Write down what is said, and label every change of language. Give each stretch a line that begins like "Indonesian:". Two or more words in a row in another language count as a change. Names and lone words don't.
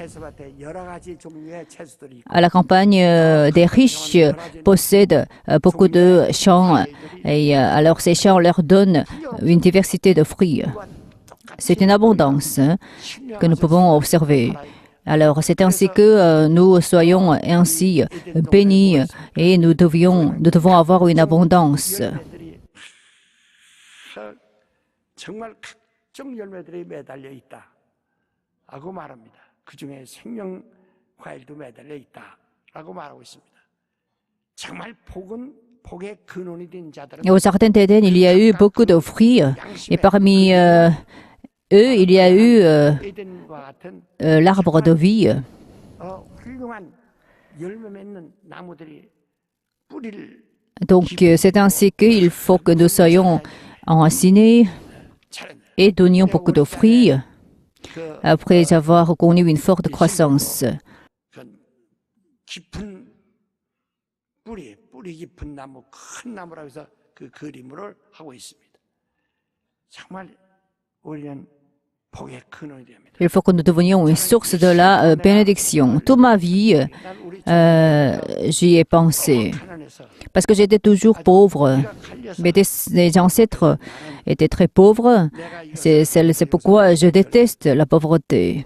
French: À la campagne, des riches possèdent beaucoup de champs et alors ces champs leur donnent une diversité de fruits. C'est une abondance que nous pouvons observer. Alors, c'est ainsi que nous soyons ainsi bénis et nous devons avoir une abondance.
Korean: 정말 각종 열매들이 매달려 있다라고 말합니다. 그 중에 생명 과일도 매달려 있다라고 말하고 있습니다. 정말 복은 복의 근원이 된 자들은
French: Au jardin d'Éden, il y a eu beaucoup de fruits et parmi eux, il y a eu l'arbre de vie. Donc, c'est ainsi qu'il faut que nous soyons enracinés et donnions beaucoup de fruits après avoir connu une forte croissance.
Korean: 뿌리 깊은 나무, 큰 나무라고 해서 그 그림을 하고 있습니다. 정말 우리는 복의 근원이 됩니다.
French: Il faut que nous devenions une source de la bénédiction. Toute ma vie, j'y ai pensé. Parce que j'étais toujours pauvre. Mes ancêtres étaient très pauvres. C'est pourquoi je déteste la pauvreté.